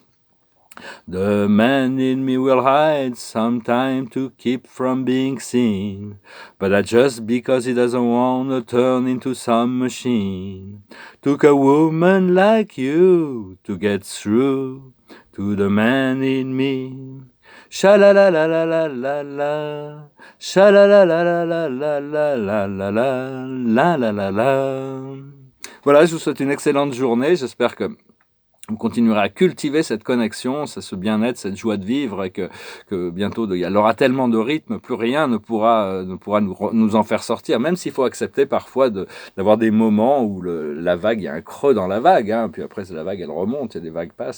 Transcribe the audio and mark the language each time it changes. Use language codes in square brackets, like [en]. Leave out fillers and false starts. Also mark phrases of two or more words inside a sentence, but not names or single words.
[en] The man in me will hide sometime to keep from being seen, but that's just because he doesn't want to turn into some machine. Took a woman like you to get through to the man in me. Sha-la-la-la-la-la-la-la, sha-la-la-la-la-la-la-la-la-la-la-la-la. [fr] Voilà, je vous souhaite une excellente journée. J'espère que vous continuerez à cultiver cette connexion, ce bien-être, cette joie de vivre, et que bientôt il y aura tellement de rythme, plus rien ne pourra nous en faire sortir. Même s'il faut accepter parfois d'avoir des moments où la vague, il y a un creux dans la vague, hein, puis après la vague elle remonte, et les vagues passent.